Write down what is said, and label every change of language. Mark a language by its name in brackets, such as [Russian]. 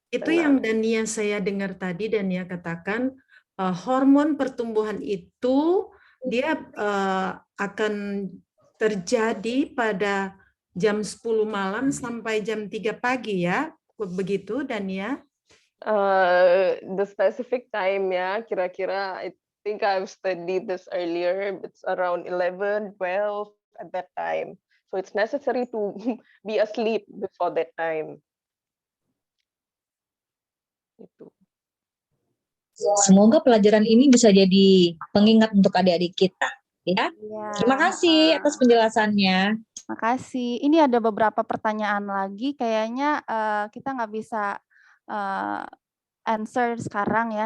[Indonesian] Itu yang Dania saya dengar tadi, Dania katakan hormon pertumbuhan itu dia akan terjadi pada jam 10 malam sampai jam 3 pagi ya. Begitu, Dania? [English] The specific time ya, kira-kira I think I've studied this earlier. It's around 11, 12 at that time. So it's necessary to be asleep before that time. [Indonesian] Itu. Semoga pelajaran ini bisa jadi pengingat untuk adik-adik kita. Ya. Terima kasih atas penjelasannya. Makasih. Ini ada beberapa pertanyaan lagi. Kayaknya kita nggak bisa answer sekarang ya.